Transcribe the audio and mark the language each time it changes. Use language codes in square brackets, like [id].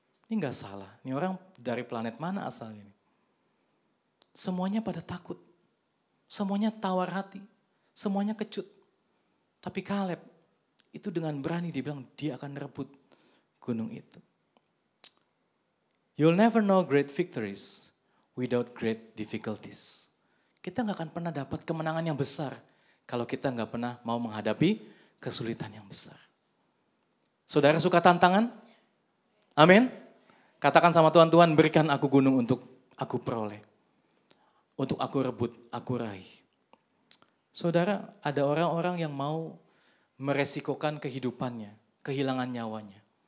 [id] Ini gak salah, ini orang dari planet mana asalnya ini. Semuanya pada takut. Semuanya tawar hati. Semuanya kecut. Tapi Kaleb itu dengan berani dia bilang dia akan rebut gunung itu. [en] You'll never know great victories without great difficulties. [id] Kita gak akan pernah dapat kemenangan yang besar kalau kita gak pernah mau menghadapi kesulitan yang besar. Saudara suka tantangan? Amin. Katakan sama Tuhan, Tuhan berikan aku gunung untuk aku peroleh. Untuk aku rebut, aku raih. Saudara, ada orang-orang yang mau meresikokan kehidupannya, kehilangan nyawanya.